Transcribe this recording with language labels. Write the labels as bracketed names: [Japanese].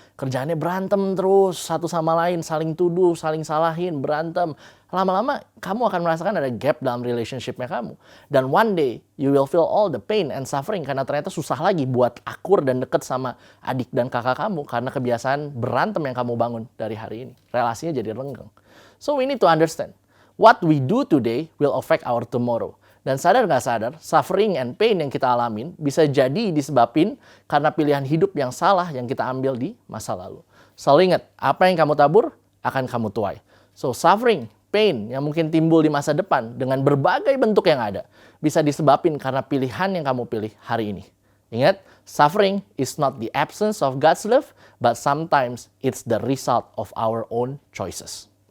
[Indonesian] Kerjaannya berantem terus, satu sama lain, saling tuduh, saling salahin, berantem. Lama-lama kamu akan merasakan ada gap dalam relationship-nya kamu. Dan [English] one day, you will feel all the pain and suffering [Indonesian] karena ternyata susah lagi buat akur dan deket sama adik dan kakak kamu karena kebiasaan berantem yang kamu bangun dari hari ini. Relasinya jadi renggang. [English] So we need to understand, what we do today will affect our tomorrow. [Indonesian] Dan sadar nggak sadar, [English] suffering and pain [Indonesian] yang kita alamin bisa jadi disebabin karena pilihan hidup yang salah yang kita ambil di masa lalu. Selalu ingat, apa yang kamu tabur akan kamu tuai. [English] So suffering, pain [Indonesian] yang mungkin timbul di masa depan dengan berbagai bentuk yang ada bisa disebabin karena pilihan yang kamu pilih hari ini. Ingat, [English] suffering is not the absence of God's love, but sometimes it's the result of our own choices.